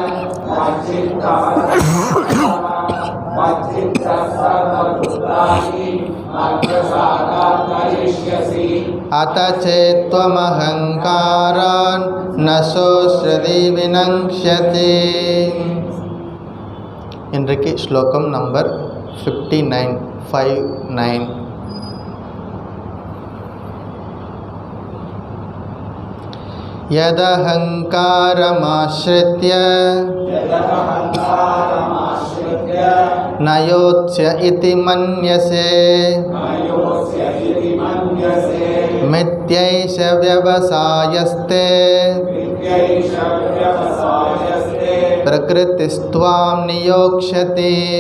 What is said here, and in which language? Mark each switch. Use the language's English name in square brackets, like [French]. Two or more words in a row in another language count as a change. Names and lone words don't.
[Sanskrit] अत चेत्त्वमहङ्कारान् न शोष्यति विनङ्क्ष्यति. [Tamil] இன்றைக்கு ஸ்லோகம் நம்பர் 59. [Sanskrit] यदहङ्कारमाश्रित्य न योत्स्य इति मन्यसे मिथ्यैष व्यवसायस्ते प्रकृतिस्त्वां नियोक्ष्यति.